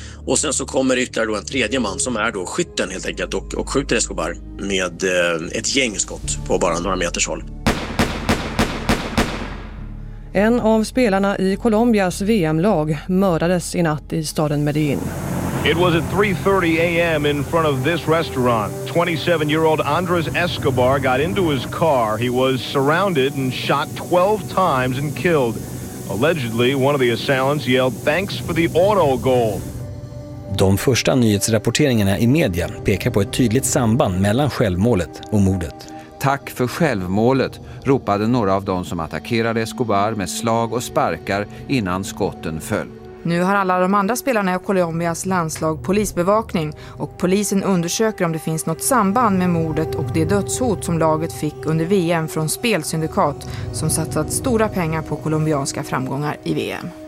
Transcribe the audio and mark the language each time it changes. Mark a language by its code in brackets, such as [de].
[sv] Och sen så kommer ytterligare då en tredje man som är då skytten helt enkelt. Och skjuter Escobar med ett gängskott på bara några meters håll. En av spelarna i Colombias VM-lag mördades i natt i staden Medellin. [en] It was at 3:30 a.m. in front of this restaurant. 27-year-old Andrés Escobar got into his car. He was surrounded and shot 12 times and killed. Allegedly, one of the assailants yelled "Thanks for the auto goal." [sv] De första nyhetsrapporteringarna i media pekar på ett tydligt samband mellan självmålet och mordet. "Tack för självmålet", ropade några av dem som attackerade Escobar med slag och sparkar innan skotten föll. Nu har alla de andra spelarna i Colombias landslag polisbevakning och polisen undersöker om det finns något samband med mordet och det dödshot som laget fick under VM från spelsyndikat som satsat stora pengar på colombianska framgångar i VM.